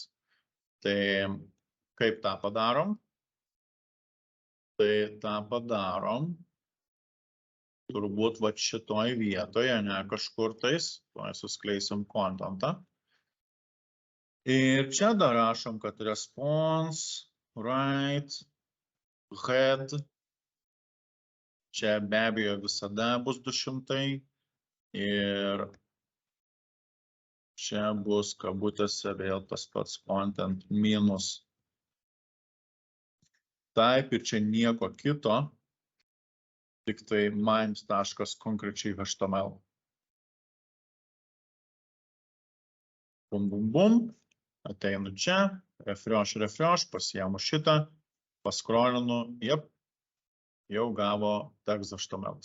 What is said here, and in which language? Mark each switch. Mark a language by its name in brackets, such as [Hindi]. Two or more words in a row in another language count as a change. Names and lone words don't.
[Lithuanian] Tai kaip tą padarom? Tai tą padarom turbūt va šitoj vietoje, ne kažkur tais, suskleisim contentą. Ir čia dar rašom, kad [English] response, right, head, [Lithuanian] čia be abejo visada bus 200 ir čia bus kabutėse vėl tas pats [English] content minus type [Lithuanian] ir čia nieko kito, tik tai mind.konkrečiai HTML. Bum, bum, bum. Ateinu čia, refresh, pasiemu šitą, paskrolinu, jau gavo text HTML.